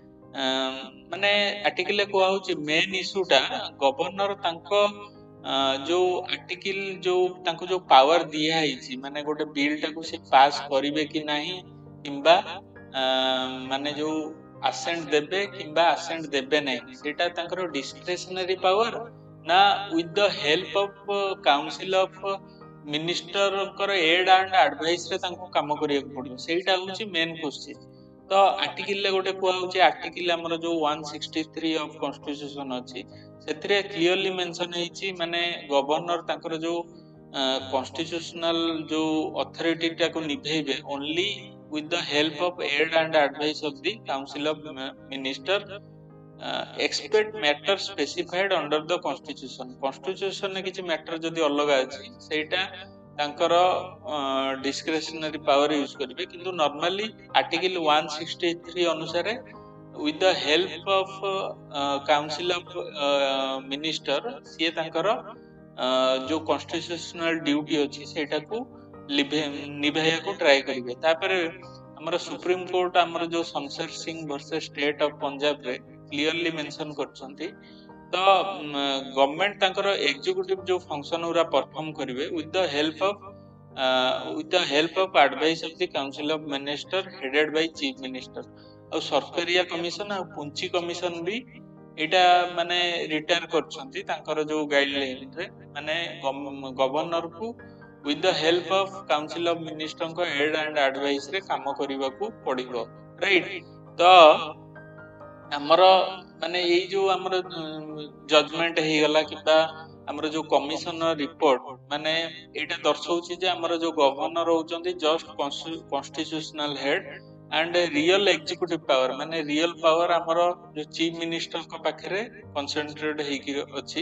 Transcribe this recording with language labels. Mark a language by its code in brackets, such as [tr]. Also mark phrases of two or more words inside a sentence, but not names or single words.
[or] ମାନେ ଆର୍ଟିକଲ କୁହା ହଉଛି [en] main issue [or] ଗଭର୍ଣ୍ଣର ତାଙ୍କ ଯୋଉ ଆର୍ଟିକଲ ଯୋଉ ତାଙ୍କୁ ଯୋଉ ପାୱାର ଦିଆ ହେଇଛି ମାନେ ଗୋଟେ ବିଲ୍ ଟାକୁ ସେ ପାସ୍ କରିବେ କି ନାହିଁ କିମ୍ବା ମାନେ ଯୋଉ ଆସେଣ୍ଟ ଦେବେ କିମ୍ବା ଆସେଣ୍ଟ ଦେବେ ନାହିଁ ସେଇଟା ତାଙ୍କର [en] discretionary power [or] ନା [en] with the help of council of minister's aid and advice [or] ରେ ତାଙ୍କୁ କାମ କରିବାକୁ ପଡିବ ସେଇଟା ହଉଛି [en] main question. [or] ତ ଆର୍ଟିକଲ ଗୋଟେ କୁହାହଉଛି ଆର୍ଟିକଲ ଆମର ଯୋଉ [en] 163 of constitution [or] ଅଛି ସେଥିରେ [en] clearly mention [or] ହେଇଛି ମାନେ ଗଭର୍ଣ୍ଣର ତାଙ୍କର ଯୋଉ [en] କନଷ୍ଟିଟ୍ୟୁସନାଲ ଯୋଉ ଅଥରିଟି [or] ଟାକୁ ନିଭେଇବେ [en] ଓନଲି with the help of aid and advice of the council of minister expect matter specified under the constitution constitution [or] ରେ କିଛି [en] ମ୍ୟାଟର [or] ଯଦି ଅଲଗା ଅଛି ସେଇଟା ତାଙ୍କର [en] discretionary power ୟୁଜ [or] କରିବେ କିନ୍ତୁ [en] normally article 163 ଅନୁସାରେ with the help of council of minister [or] ସିଏ ତାଙ୍କର ଯୋଉ [en] constitutional duty [or] ଅଛି ସେଇଟାକୁ ନିଭାଇବାକୁ [en] ଟ୍ରାଏ କରିବେ। [or] ତାପରେ ଆମର [en] supreme court [or] ଆମର ଯୋଉ ଶମଶେର ସିଂ ଭର୍ସେସ ଷ୍ଟେଟ ଅଫ ପଞ୍ଜାବ ରେ [en] clearly mention [or] କରିଛନ୍ତି ତ ଗଭର୍ଣ୍ଣମେଣ୍ଟ ତାଙ୍କର ଏକ୍ଜିକ୍ୟୁଟିଭ ଯୋଉ ଫଙ୍କସନ ଗୁରା ପରଫର୍ମ କରିବେ [en] with the help of advice of the council of minister headed by chief minister ଆଉ ସରକାରିଆ କମିଶନ ଆଉ ପୁଞ୍ଚି କମିଶନ [or] ବି ଏଇଟା ମାନେ [en] ରିଟାୟାର [or] କରିଛନ୍ତି ତାଙ୍କର ଯୋଉ [en] ଗାଇଡଲାଇନ [or] ରେ ମାନେ [en] ଗଭର୍ଣ୍ଣର କୁ with the help of council of minister ଙ୍କ aid and advice [or] ରେ କାମ କରିବାକୁ ପଡିବ [en] ରାଇଟ। [or] ତ ଆମର ମାନେ ଏଇ ଯୋଉ ଆମର ଜଜମେଣ୍ଟ ହେଇଗଲା କିମ୍ବା ଆମର ଯୋଉ [en] commission report [or] ମାନେ ଏଇଟା ଦର୍ଶାଉଛି ଯେ ଆମର ଯୋଉ ଗଭର୍ଣ୍ଣର ହଉଛନ୍ତି [en] just constitutional head and real executive power [or] ମାନେ [en] real power [or] ଆମର ଯୋଉ [en] chief minister's [or] ପାଖରେ କନସେନ୍ଟ୍ରେଟ ହେଇକି ଅଛି।